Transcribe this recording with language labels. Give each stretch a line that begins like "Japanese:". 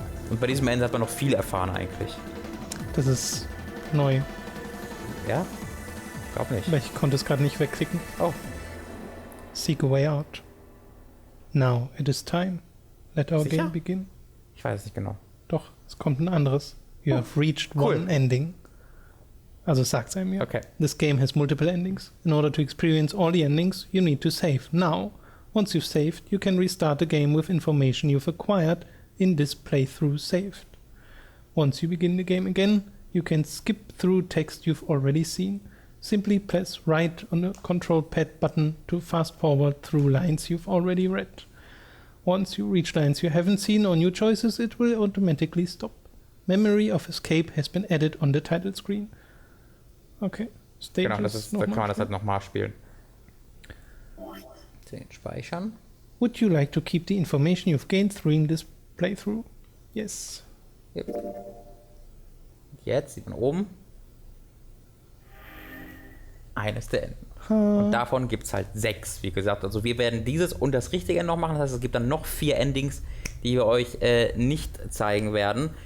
German: Und bei diesem Ende hat man noch viel erfahren eigentlich. Das ist neu. Ja? Ich glaube nicht. Aber ich konnte es gerade nicht wegklicken. Oh.
English: Seek a way out. Now it is time. Let our game begin.
German: Ich weiß es nicht genau. Doch, es kommt ein anderes.
English: You have reached one ending.
German: Also sagt's einem ja. Okay.
English: This game has multiple endings. In order to experience all the endings, you need to save. Now, once you've saved, you can restart the game with information you've acquired in this playthrough saved. Once you begin the game again, you can skip through text you've already seen. Simply press right on the control pad button to fast forward through lines you've already read. Once you reach lines you haven't seen or new choices, it will automatically stop. Memory of escape has been added on the title screen. Okay. Stages
German: genau, da kann man das halt nochmal spielen. Den speichern.
English: Would you like to keep the information you've gained through this playthrough. Yes.
German: Jetzt sieht man oben eines der Enden. Und davon gibt es halt 6, wie gesagt. Also wir werden dieses und das richtige noch machen. Das heißt, es gibt dann noch 4 Endings, die wir euch nicht zeigen werden.